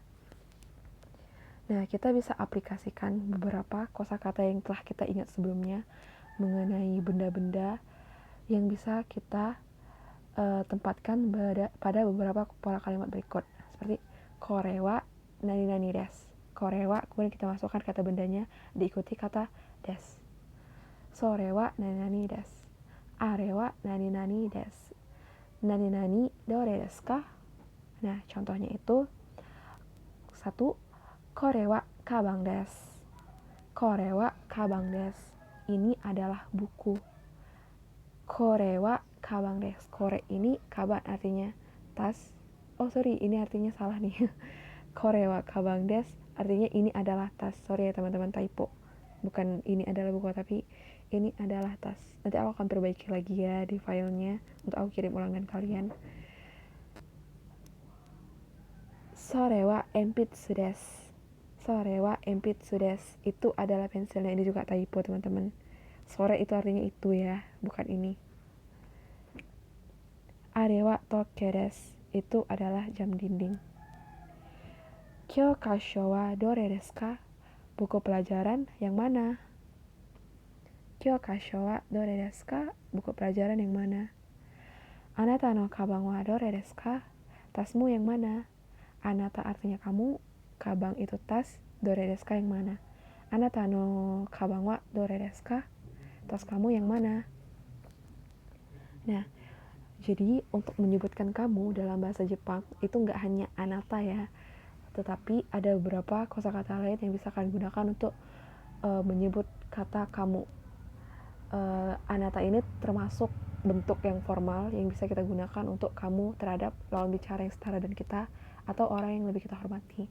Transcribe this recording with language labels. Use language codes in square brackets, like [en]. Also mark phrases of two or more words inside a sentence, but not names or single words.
[id] Nah, kita bisa aplikasikan beberapa kosakata yang telah kita ingat sebelumnya mengenai benda-benda yang bisa kita tempatkan pada beberapa pola kalimat berikut. Seperti [ja] これは何です. [id] Korewa, kemudian kita masukkan kata bendanya diikuti kata des. [ja] それは何です。あれは何です. 何どれですか? [id] Nah, contohnya itu 1. [ja] これはかばんです. これはかばんです. [id] Ini adalah buku. [ja] これはかばんです. [id] Kore ini kaban artinya tas. Oh sorry, ini artinya salah nih. [ja] これはかばんです [id] artinya ini adalah tas. Sorry ya teman-teman, typo. Bukan ini adalah buku, tapi ini adalah tas. Nanti aku akan perbaiki lagi ya di filenya untuk aku kirim ulangan kalian. [ja] それは鉛筆です. それは鉛筆です. [id] Itu adalah pensilnya. Ini juga typo teman-teman. Sore itu artinya itu ya, bukan ini. [ja] あれは時計です. [id] Itu adalah jam dinding. [ja] 教科書はどれですか? [id] Buku pelajaran yang mana? [ja] 教科書はどれですか? [id] Buku pelajaran yang mana? [ja] あなたのかばんはどれですか? [id] Tasmu yang mana? Anata artinya kamu, kabang itu tas, [ja] どれですか [id] yang mana? [ja] あなたのかばんはどれですか? [id] Tas kamu yang mana? Nah, jadi untuk menyebutkan kamu dalam bahasa Jepang itu nggak hanya anata ya, tetapi ada beberapa kosakata lain yang bisa kalian gunakan untuk menyebut kata kamu. Anata ini termasuk bentuk yang formal yang bisa kita gunakan untuk kamu terhadap lawan bicara yang setara dan kita atau orang yang lebih kita hormati.